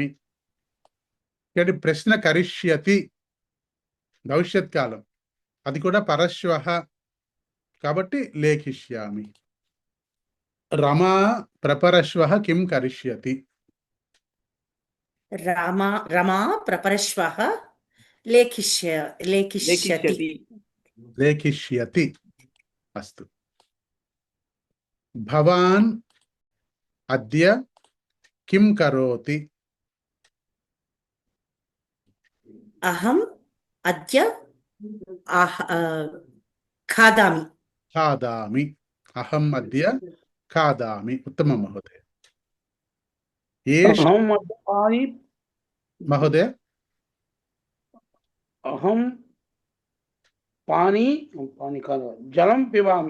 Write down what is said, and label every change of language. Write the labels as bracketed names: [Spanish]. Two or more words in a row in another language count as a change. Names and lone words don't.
[Telugu] ఇక్కడ ప్రశ్న కరిష్యతి భవిష్యత్ కాలం, అది కూడా పరశ్వః కాబట్టి లేఖిష్యామి. [Sanskrit] రమా ప్రపరశ్వః కిం కరిష్యతి? రమా ప్రపరశ్వః లేఖిష్యతి. లేఖిష్యతి. అస్తు. భవాన్ అద్య కిం కరోతి? అహం అద్య ఖాదామి. ఖాదామి. అహం అద్య ఖాదామి. ఉత్తమం మహోదయ. అహం పాని మహోదయ అహం పాని పాని కాదు జలం పిబామి.